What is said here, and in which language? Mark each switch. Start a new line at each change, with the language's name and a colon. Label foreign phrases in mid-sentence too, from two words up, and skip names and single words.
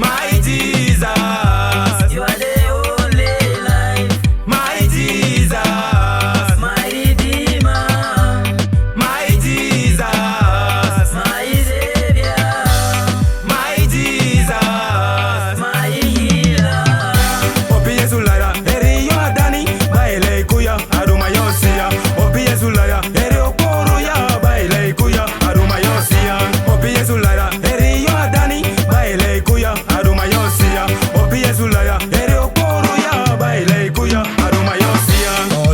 English: my Jesus, You are the only life. my Jesus, My Redeemer, my Jesus, my Savior, my Jesus. my Healer.
Lugbara: Opi Yesu lara, eri yo adani, baile kuya, aruma yosia. Opi Yesu lara, eri okoro ya, baile kuya, aruma yosia. Opi Yesu lara, eri yo adani, baile kuya, aruma yosia. Opi Yesu lara, eri okoro ya, baile kuya, aruma yosia.